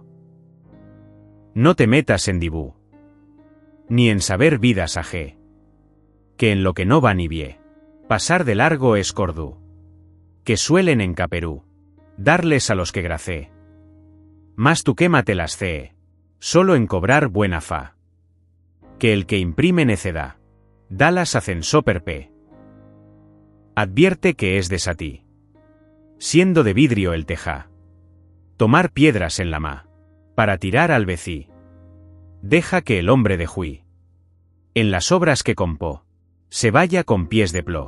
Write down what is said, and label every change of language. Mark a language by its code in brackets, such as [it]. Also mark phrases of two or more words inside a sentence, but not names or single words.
[es] No te metas en dibú, ni en saber vidas ajé, que en lo que no va ni vie, pasar de largo es cordú, que suelen en Caperú, darles a los que gracé. Mas tú quémate las cee, solo en cobrar buena fa, que el que imprime necedad, dalas ascensó perpe. Advierte que es desatí, siendo de vidrio el tejá, tomar piedras en la ma, para tirar al vecí. Deja que el hombre de juí, en las obras que compó, se vaya con pies de plo.